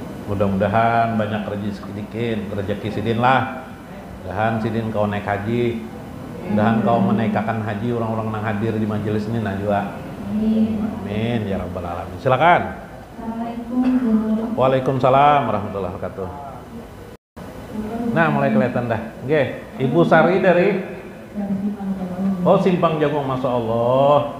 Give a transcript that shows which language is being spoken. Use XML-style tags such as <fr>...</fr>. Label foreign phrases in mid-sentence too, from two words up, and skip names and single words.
<bjn>Mudah-mudahan banyak rezeki Sidin lah. Mudahan Sidin kau naik haji.</bjn> <id>Mudahan kau menaikkan haji orang-orang yang hadir di majelis ini najwa.</id> <ar>آمين يا رب العالمين. Silakan. وعليكم السلام ورحمة الله وبركاته.</ar> <id>Nah, mulai kelihatan dah. Oke, Ibu Sari dari Simpang Jagung,</id> <ar>ما شاء الله.</ar>